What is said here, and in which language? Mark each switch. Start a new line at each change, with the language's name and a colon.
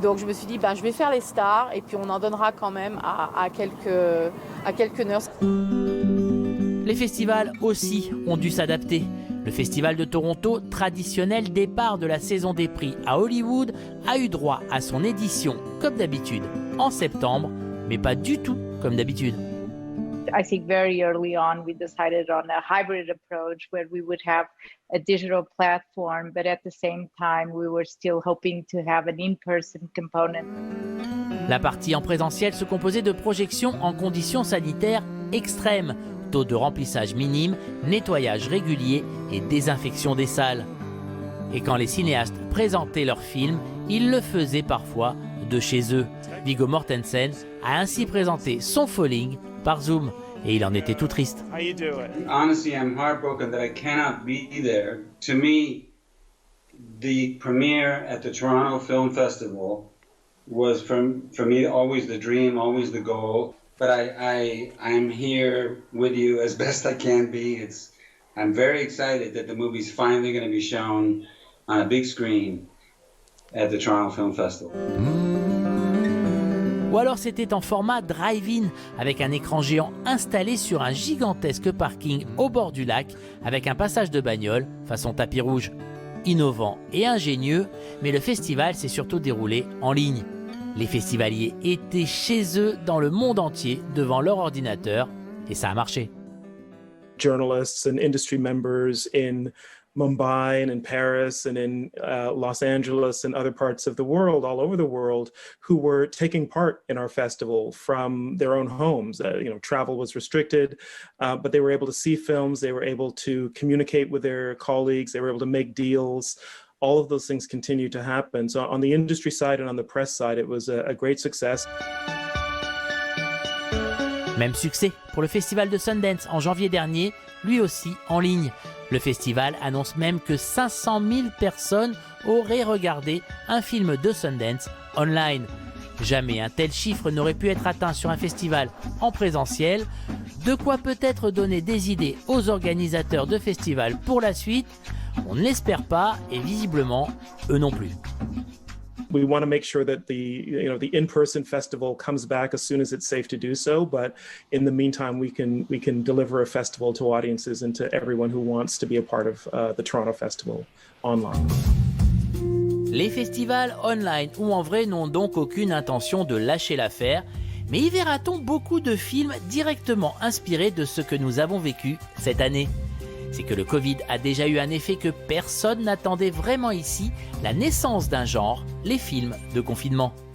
French: Donc je me suis dit, je vais faire les stars, et puis on en donnera quand même à quelques nurses. Les festivals aussi ont dû s'adapter. Le Festival de Toronto, traditionnel départ de la saison des prix à Hollywood, a eu droit à son édition, comme d'habitude, en septembre, mais pas du tout comme d'habitude.
English: I think very early on we decided on a hybrid approach where we would have a digital platform, but at the same time we were still hoping to have an in-person component.
French: La partie en présentiel se composait de projections en conditions sanitaires extrêmes, taux de remplissage minime, nettoyage régulier et désinfection des salles. Et quand les cinéastes présentaient leurs films, ils le faisaient parfois de chez eux. Viggo Mortensen a ainsi présenté son Falling par Zoom et il en était tout triste.
English: Honestly, I'm heartbroken that I cannot be there. To me, the premiere at the Toronto Film Festival was for me always the dream, always the goal. But I'm here with you as best I can be. I'm very excited that the movie's finally going to be shown on a big screen at the Toronto Film Festival.
French: Ou alors c'était en format drive-in, avec un écran géant installé sur un gigantesque parking au bord du lac, avec un passage de bagnole façon tapis rouge. Innovant et ingénieux, mais le festival s'est surtout déroulé en ligne. Les festivaliers étaient chez eux dans le monde entier, devant leur ordinateur, et ça a marché.
English: Journalists and industry members in Mumbai and in Paris and in Los Angeles and other parts of the world, all over the world, who were taking part in our festival from their own homes. Travel was restricted, but they were able to see films, they were able to communicate with their colleagues, they were able to make deals. All of those things continue to happen. So on the industry side and on the press side, it was a great success.
French: Même succès pour le festival de Sundance en janvier dernier, lui aussi en ligne. Le festival annonce même que 500 000 personnes auraient regardé un film de Sundance online. Jamais un tel chiffre n'aurait pu être atteint sur un festival en présentiel. De quoi peut-être donner des idées aux organisateurs de festivals pour la suite. On ne l'espère pas et visiblement, eux non plus.
English: We want to make sure that the in-person festival comes back as soon as it's safe to do so. But in the meantime, we can deliver a festival to audiences and to everyone who wants to be a part of the Toronto Festival online.
French: Les festivals online ou en vrai n'ont donc aucune intention de lâcher l'affaire, mais y verra-t-on beaucoup de films directement inspirés de ce que nous avons vécu cette année ? C'est que le Covid a déjà eu un effet que personne n'attendait vraiment ici, la naissance d'un genre, les films de confinement.